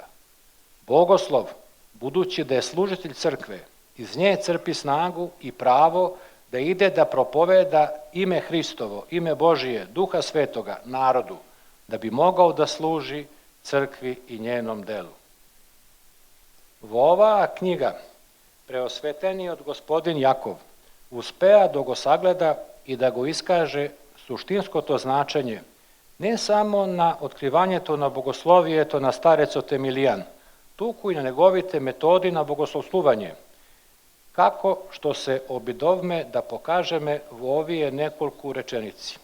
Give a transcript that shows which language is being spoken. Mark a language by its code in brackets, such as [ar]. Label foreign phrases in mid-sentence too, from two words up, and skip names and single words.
[sr] Bogoslov, budući da je služitelj crkve, iz nje crpi snagu i pravo da ide da propoveda ime Hristovo, ime Božije, Duha Svetoga, narodu, da bi mogao da služi crkvi i njenom delu. [mk] Ова книга, преосветени од господин Јаков, успеа да го sagleda и да го искаже суштинското значење не само на откривањето на богословието на старецот Емилијан, туку и на неговите методи на богословствување, како што се обидовме да покажеме во овие неколку реченици.